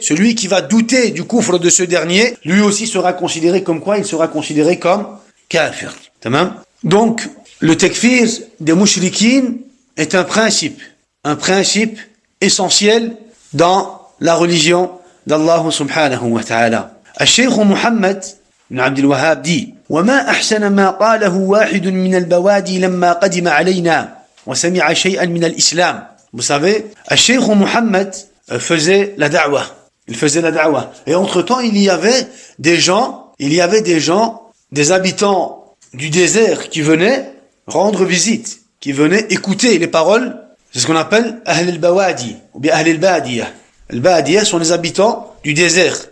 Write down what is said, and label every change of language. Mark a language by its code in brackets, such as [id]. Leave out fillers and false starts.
[fr] Celui qui va douter du kufr de ce dernier, lui aussi sera considéré comme quoi? Il sera considéré comme kafir. Tamam? Donc, le takfir des mouchriquines est un principe essentiel dans la religion d'Allah subhanahu wa ta'ala. [ar] Al-Shaykh Muhammad ibn Abd al-Wahhab dit وَمَا أَحْسَنَ مَا قَالَهُ وَاحِدٌ مِنَ الْبَوَادِي لَمَّا قَدِمَ عَلَيْنَا وَسَمِعَ شَيْئًا مِنَ الْإِسْلَامِ. [fr] Vous savez, Al-Shaykh Muhammad faisait la da'wah. Et entre-temps, il y avait des gens, des habitants du désert qui venaient rendre visite, qui venaient écouter les paroles. C'est ce qu'on appelle Ahl al-Bawadi ou bien Ahl al-Badiyah. Al-Badiyah sont les habitants du désert.